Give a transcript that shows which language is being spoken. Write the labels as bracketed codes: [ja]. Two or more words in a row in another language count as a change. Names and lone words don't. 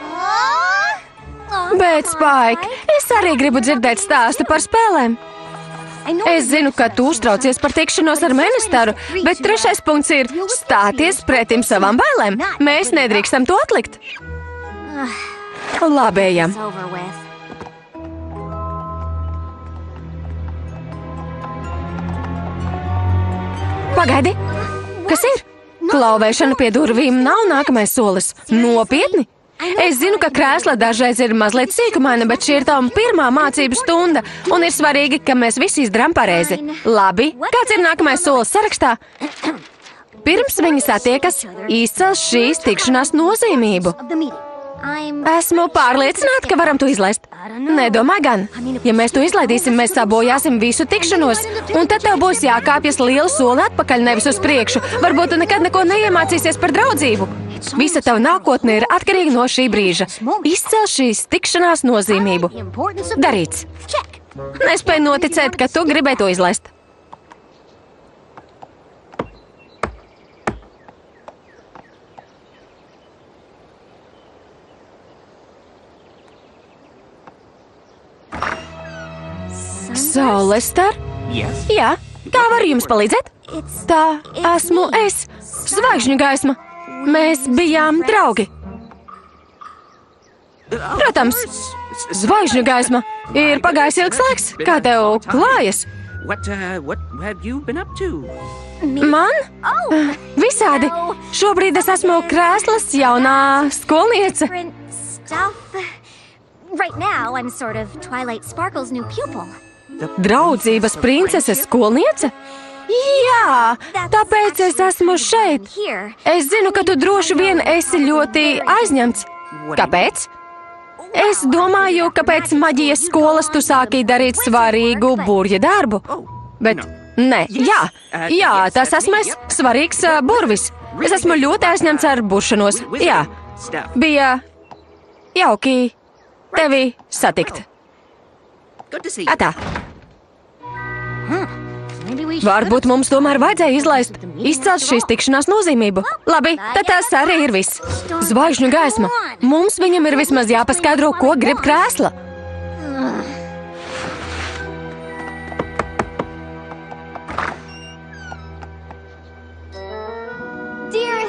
[lv] Bet, Spike, es arī gribu dzirdēt stāstu par spēlēm. Es zinu, ka tu uztraucies par tikšanos ar ministru, bet 3. punkts ir stāties pretim savām bailēm. Mēs nedrīkstam to atlikt. Labi, ejam. [en] It's over with. [lv] Pagaidi! Kas ir? Klauvēšana pie durvīm nav nākamais solis. Nopietni! Es zinu, ka krēsla dažreiz ir mazliet sīkumaina, bet šī ir tava pirmā mācību stunda, un ir svarīgi, ka mēs visi izdarām pareizi. Labi, kāds ir nākamais solis sarakstā? Pirms viņi satiekas, izcel šīs tikšanās nozīmību. [en] Of the meeting. [lv] Esmu pārliecināta, ka varam to izlaist. Nedomā gan. Ja mēs to izlaidīsim, mēs sabojāsim visu tikšanos, un tad tev būs jākāpjas lielu soli atpakaļ, nevis uz priekšu. Varbūt tu nekad neko neiemācīsies par draudzību. Visa tava nākotne ir atkarīga no šī brīža. Izcel šīs tikšanās nozīmību. [en] The importance of [lv] Darīts. [en] check. [lv] Nespēju noticēt, ka tu gribēji to izlaist. Saules star? [en] Yes. [lv] Jā, kā varu jums palīdzēt? [en] It's [lv] Tā esmu es, zvaigžņu gaisma. Mēs bijām draugi. Protams, zvaigžņu gaisma. Ir pagājis ilgs laiks. Kā tev klājas? [en] What have you been up to? [lv] Man? Visādi. Šobrīd es esmu krēslas jaunā skolniece. [en] different stuff. Right now, I'm sort of Twilight Sparkle's new pupil. [lv] Draudzības princeses skolniece? Jā, tāpēc es esmu šeit. [en] Here. [lv] Es zinu, ka tu droši vien esi ļoti aizņemts. Kāpēc? Es domāju, ka pēc maģijas skolas tu sāki darīt svarīgu burja darbu. Bet, nē, jā, tas esmu es, svarīgs burvis. Es esmu ļoti aizņemts ar buršanos. Jā, bija jauki tevi satikt. [en] Good to see you. [lv] Atā, [en] Maybe we should. [lv] varbūt mums tomēr vajadzēja izcelt šīs tikšanās nozīmību. Labi, tad tas arī ir viss. Zvaigžņu gaisma. Mums viņam ir vismaz jāpaskaidro, ko grib krēsla. [en] Dearest,